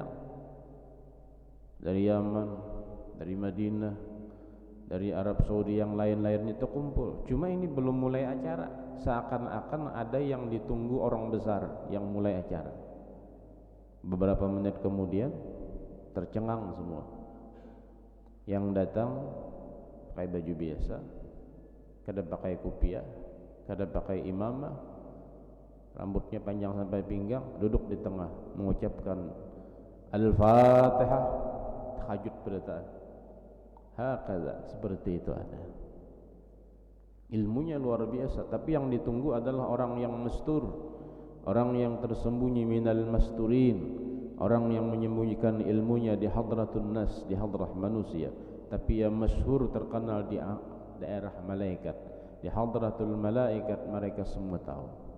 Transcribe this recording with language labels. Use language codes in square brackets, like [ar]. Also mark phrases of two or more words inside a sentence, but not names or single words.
[id] Dari Yaman, dari Madinah, dari Arab Saudi, yang lain-lainnya itu kumpul. Cuma ini belum mulai acara, seakan-akan ada yang ditunggu orang besar yang mulai acara. Beberapa menit kemudian tercengang semua. Yang datang pakai baju biasa, kada pakai kopiah, kada pakai imamah, rambutnya panjang sampai pinggang, duduk di tengah mengucapkan Al-Fatihah, tahajud berataan. [ar] Hakaza, [id] seperti itu ada. Ilmunya luar biasa, tapi yang ditunggu adalah orang yang mastur, orang yang tersembunyi [ar] minal masturin, [id] orang yang menyembunyikan ilmunya di [ar] hadratun nas, [id] di hadrah manusia, tapi yang masyhur terkenal di daerah malaikat, di [ar] hadratul malaikat, [id] mereka semua tahu.